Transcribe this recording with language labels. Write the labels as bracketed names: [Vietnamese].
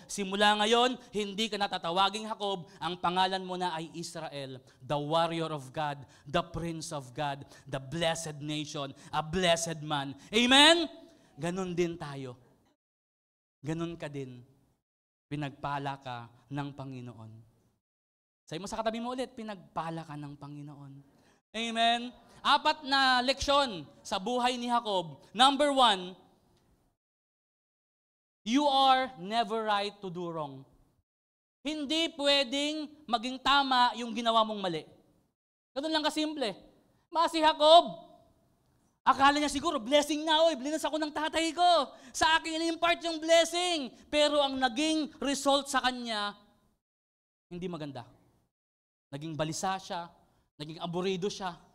[Filipino] Simula ngayon, hindi ka natatawaging Jacob, ang pangalan mo na ay Israel, [English] the warrior of God, the prince of God, the blessed nation, a blessed man. [Filipino] Amen? Ganon din tayo. Ganon ka din. Pinagpala ka ng Panginoon. Sabi mo sa katabi mo ulit, pinagpala ka ng Panginoon. Amen? 4 na leksyon sa buhay ni Jacob. [English] Number 1, you are never right to do wrong. [Filipino] Hindi pwedeng maging tama yung ginawa mong mali. Ganun lang kasimple. Si Jacob, akala niya siguro, blessing na, blinas ako ng tatay ko. Sa akin in-impart yung blessing. Pero ang naging result sa kanya, hindi maganda. Naging balisa siya, naging aburido siya.